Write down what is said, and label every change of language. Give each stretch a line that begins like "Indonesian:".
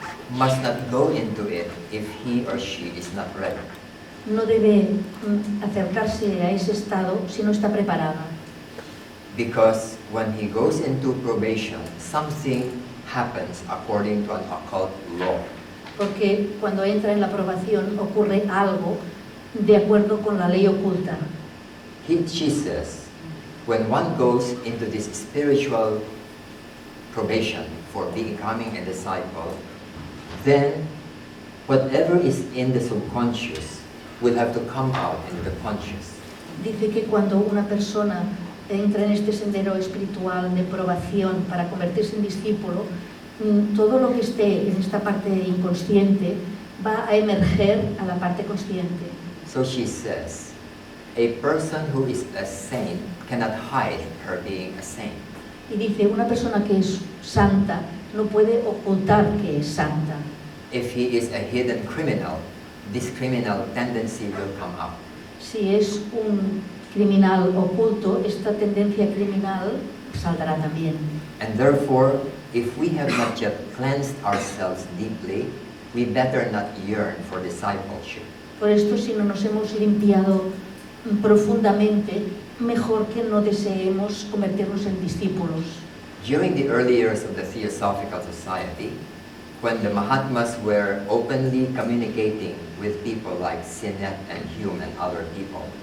English: must not go into it if he or she is not ready.
Spanish: no debe acercarse a ese estado si no está preparada.
English: Because when he goes into probation, something happens according to an occult law.
Spanish: Porque cuando entra en la aprobación ocurre algo de acuerdo con la ley oculta.
English: She says, when one goes into this spiritual probation for becoming a disciple, then whatever is in the subconscious will have to come out in the conscious.
Spanish: Dice que cuando una persona entra en este sendero espiritual de probación para convertirse en discípulo, todo lo que esté en esta parte inconsciente va a emerger a la parte consciente.
English: So she says, a person who is a saint cannot hide her being a saint.
Spanish: Y dice, una persona que es santa no puede ocultar que es santa.
English: If he is a hidden criminal, this criminal tendency will come up.
Spanish: Si es un criminal oculto, esta tendencia criminal saldrá también.
English: And therefore, if we have not yet cleansed ourselves deeply, we better not yearn for discipleship.
Spanish: Por esto, si no nos hemos limpiado profundamente, mejor que no deseemos convertirnos en discípulos.
English: During the early years of the Theosophical Society, when the Mahatmas were openly communicating with people like Sinet and Hume and other people,